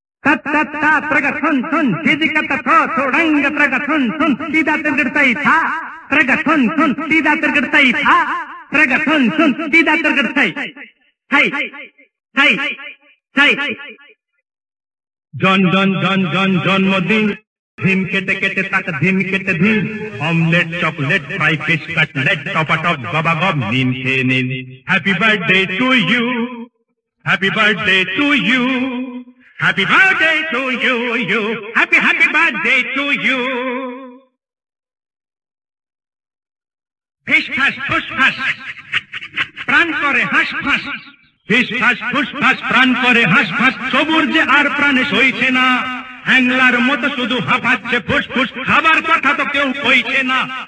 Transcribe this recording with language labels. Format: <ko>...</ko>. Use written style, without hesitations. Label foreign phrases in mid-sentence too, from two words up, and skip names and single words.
<bn>tat tat ta traga thun thun didi kata tho thodanga traga thun thun tida tergdtai tha traga thun thun tida tergdtai tha traga thun thun tida tergdtai hai hai hai জন জন জন জন জন্মদিন ধিম কেটে কেটে তাক ধিম কেটে ধিম</bn> <en>omelette chocolate fry fish cutlet</en> <bn>টপাটপ গবাগব নিন খেয়ে নিন</bn> <en>happy birthday to you happy birthday to you happy birthday to you you happy happy birthday to you</en> <bn>ফিস ফাস ফুস ফাস প্রাণ করে হাঁস ফাঁস ফিস ফাস ফুস ফাস প্রাণ করে হাঁস ফাঁস সবুর যে আর প্রাণে সইছে না হ্যাংলার মতো শুধু হাঁপাচ্ছে ফুসফুস খাবার কথা তো কেউ কইছে না</bn>